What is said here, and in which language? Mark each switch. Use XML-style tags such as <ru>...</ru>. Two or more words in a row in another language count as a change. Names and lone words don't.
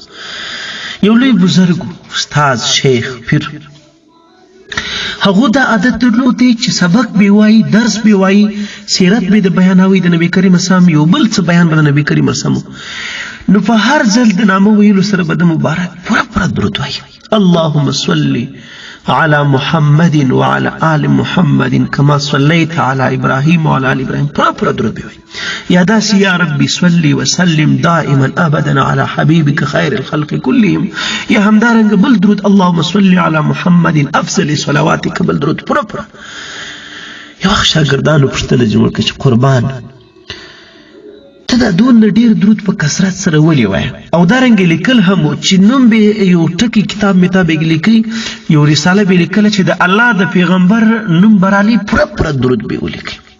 <ps>یو لوی بزرګ استاد شیخ پیر هغه دا عادت درلودی چې سبق به وایي، درس به وایي، سیرت به د بیانوي، د نبی کریم اسلام یو بل څه بیان به د نبی کریم اسلام. نو په هر ځل د نامه ویلو سره به د مبارک پوره درود وایي</ps> <ar>اللهم صل على محمد وعلى آل محمد كما صليت على إبراهيم وعلى آل إبراهيم.</ar> <ps>پورا درود به وایي. یا داسې</ps> <ar>یا ربي صل وسلم دائما ابدا على حبيبك خير الخلق كلهم.</ar> <ps>یا همدارنګ بل درود</ps> <ar>اللهم صل على محمد افضل صلواتك</ar> <ps>بل درود پورا. یو وخت شاګردانو پوښتنه جوړ کړه چې قربان ته دا دونه ډیر درود په کثرت سره ولې وایې؟ او دارنګ لیکل هم چې نوم به یو ټکی کتاب مطابق لیکي، یو رساله به لیکله چې د الله د پیغمبر نوم برالي پوره درود به ولیکي.</ps>